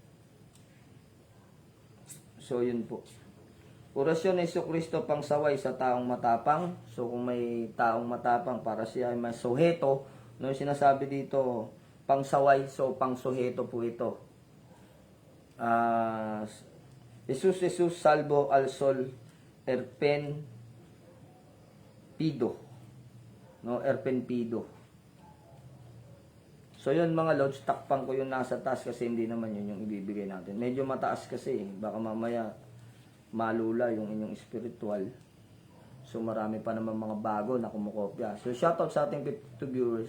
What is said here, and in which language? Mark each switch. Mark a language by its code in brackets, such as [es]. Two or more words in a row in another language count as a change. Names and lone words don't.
[tl] So yun po. Orasyon ni Jesucristo pang saway sa taong matapang. So kung may taong matapang para siya ay may suheto, no, sinasabi dito pang saway, so pang suheto po ito. Jesus salvo al sol erpen pido. No, erpen pido. So yun mga lods, takpan ko yung nasa taas kasi hindi naman yun yung ibibigay natin. Medyo mataas kasi, baka mamaya malula yung inyong spiritual. So marami pa naman mga bago na kumukopya. So shoutout sa ating 52 viewers.